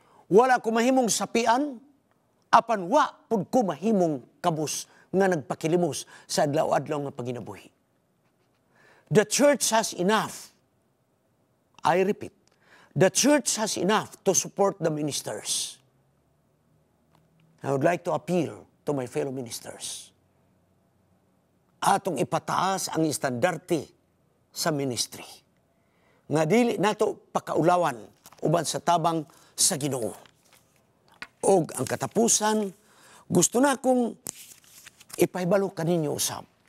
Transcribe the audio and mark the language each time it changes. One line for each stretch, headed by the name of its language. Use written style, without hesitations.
Cebuano: Wala ko mahimong sapian, apan wa pud ko mahimong kabus nga nagpakilimos sa adlaw-adlaw nga paginabuhi.
English: The church has enough. I repeat, the church has enough to support the ministers. I would like to appeal to my fellow ministers.
Cebuano: Atong ipataas ang istandarte sa ministry. Nga dili nato pakaulawan uban sa tabang sa Ginoo. Og ang katapusan, gusto na akong ipahibalo kaninyo usab.